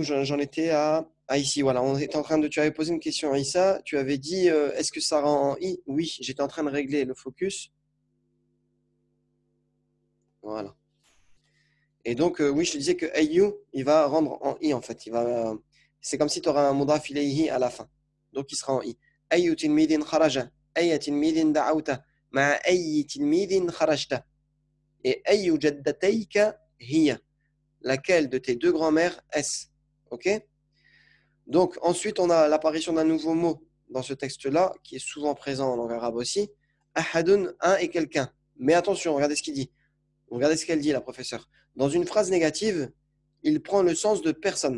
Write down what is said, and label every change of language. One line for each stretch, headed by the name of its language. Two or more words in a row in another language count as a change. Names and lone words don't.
French: J'en étais à ici, voilà, on était en train de, tu avais posé une question à Issa, tu avais dit, est-ce que ça rend en I? Oui, j'étais en train de régler le focus, voilà. Et donc, oui, je te disais que Ayu, il va rendre en I en fait. C'est comme si tu auras un
Arabic: مضاف إليه
French: à la fin. Donc, il sera en I.
Arabic: أيُّ تلميذٍ خرج. أيَّ تلميذٍ دعوتَ. مع أيِّ تلميذٍ خرجتَ. Et أيُّ جدّتيك هي.
French: Laquelle de tes deux grands-mères est-ce? Ok? Donc, ensuite, on a l'apparition d'un nouveau mot dans ce texte-là, qui est souvent présent en langue arabe aussi. Ahadun, un et quelqu'un. Mais attention, regardez ce qu'il dit. Regardez ce qu'elle dit, la professeure. Dans une phrase négative, il prend le sens de personne.